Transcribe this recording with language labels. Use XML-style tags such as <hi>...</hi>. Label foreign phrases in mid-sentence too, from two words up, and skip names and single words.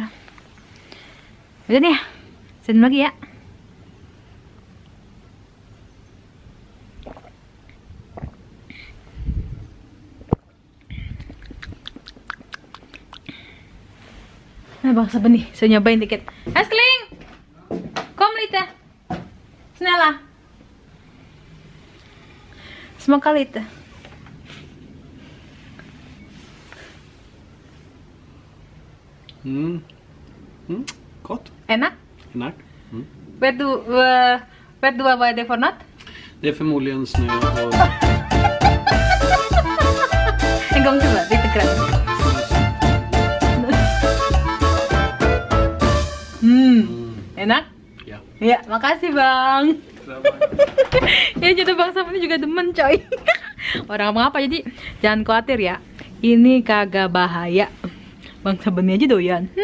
<id>Udah nih ya, sini lagi ya. Nah bang Saben nih, saya nyobain dikit.</id> <sv>Askling, kom lite, snälla. Smaka lite. Gott.</sv> <id>Enak? Enak.</id> <sv>Vet du vad är det för något? Det är förmodligen snö och... En gång till, lite grann.</sv> <id>Enak? Ya. Ya, makasih bang. Ya jadi bang Sam ini juga demen coy. Orang apa jadi jangan khawatir ya. Ini kagak bahaya. Bang Saben aja doyan.</id>